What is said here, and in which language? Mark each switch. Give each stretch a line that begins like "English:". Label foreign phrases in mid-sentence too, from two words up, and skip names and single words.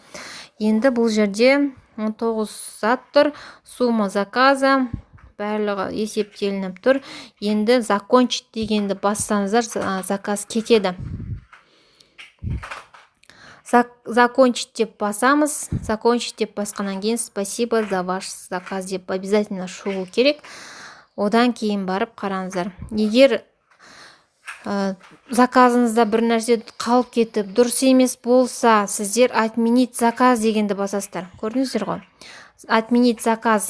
Kazakh: Енді бұл жерде 19 сат тұр,
Russian: сумма заказа
Kazakh: барлығы есептелініп тұр. Енді закончить дегенді бассаңыздар, заказ кетеді. Закончить деп басамыз. Закончить деп басқаннан кейін
Russian: спасибо за ваш заказ
Kazakh: деп обязательно шығу керек. Одан кейін барып қараңыздар. Егер заказыңызда бір нәрсе қалып кетіп, дұрыс емес болса, сіздер
Russian: отменить заказ
Kazakh: дегенді басасыздар. Көрдіңіздер ғой?
Russian: Отменить заказ.